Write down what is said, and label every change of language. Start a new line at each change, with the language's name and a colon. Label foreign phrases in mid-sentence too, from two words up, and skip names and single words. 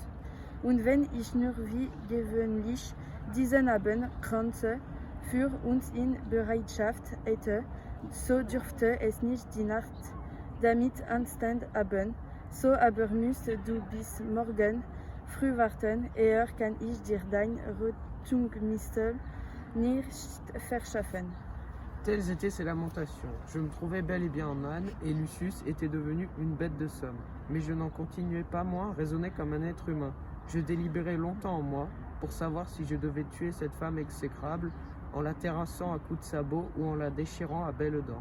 German: Und wenn ich nur wie gewöhnlich diesen Abend Kränze für uns in Bereitschaft hätte, so dürfte es nicht die Nacht damit anstand haben. So aber musst du bis morgen früh warten, eher kann ich dir dein Rettungsmittel nicht verschaffen.
French: Telles étaient ses lamentations. Je me trouvais bel et bien en âne, et Lucius était devenu une bête de somme. Mais je n'en continuais pas moins raisonner comme un être humain. Je délibérais longtemps en moi pour savoir si je devais tuer cette femme exécrable en la terrassant à coups de sabot ou en la déchirant à belles dents.